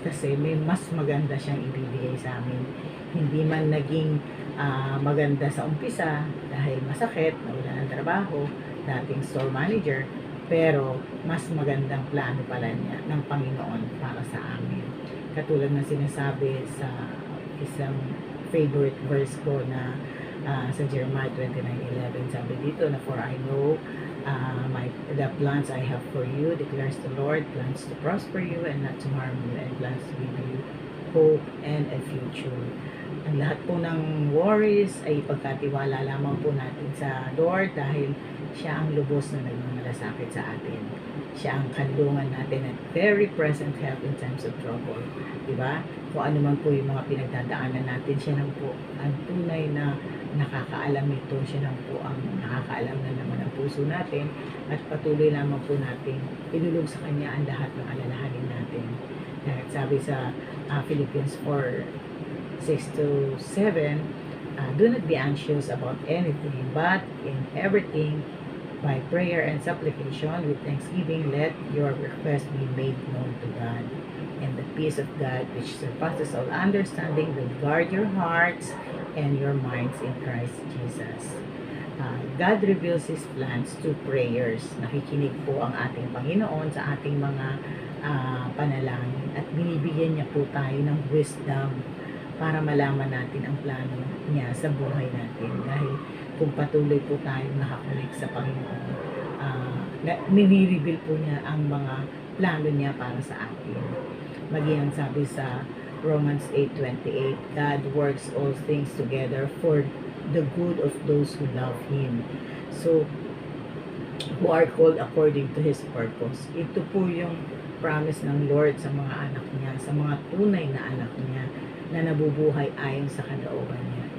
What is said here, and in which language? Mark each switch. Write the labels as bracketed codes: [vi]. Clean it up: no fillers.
[tl] Kasi may mas maganda siyang ibibigay sa amin. Hindi man naging maganda sa umpisa dahil masakit, nawala ng trabaho, dating store manager. Pero mas magandang plano pala niya ng Panginoon para sa amin. Katulad ng sinasabi sa isang favorite verse ko na sa Jeremiah 29:11, sabi dito na, [en] "For I know the plans I have for you, declares the Lord, plans to prosper you and not to harm you, and plans to give you hope and a future." [tl] Ang lahat po ng worries ay pagkatiwala lamang po natin sa Lord, dahil siya ang lubos na nagmamalasakit sa atin. Siya ang kanlungan natin at [en] very present help in times of trouble. [tl] Diba? Kung ano man po yung mga pinagdadaanan natin, siya lang po ang tunay na nakakaalam nito. Siya lang po ang nakakaalam na naman ang puso natin, at patuloy lamang po natin ilulog sa Kanya ang lahat ng alalahanin natin. At sabi sa [en] Philippians 4:6-7, "Do not be anxious about anything, but in everything, by prayer and supplication, with thanksgiving, let your request be made known to God. And the peace of God, which surpasses all understanding, will guard your hearts and your minds in Christ Jesus." God reveals His plans to prayers. [tl] Nakikinig po ang ating Panginoon sa ating mga panalangin, at binibigyan niya po tayo ng wisdom para malaman natin ang plano niya sa buhay natin. Dahil kung patuloy po tayong nakakunik sa Panginoon, nire-reveal po niya ang mga plano niya para sa atin. Maging sabi sa [en] Romans 8:28, "God works all things together for the good of those who love Him." So, who are called according to His purpose. [tl] Ito po yung promise ng Lord sa mga anak niya, sa mga tunay na anak niya, na nabubuhay ayon sa kalooban niya.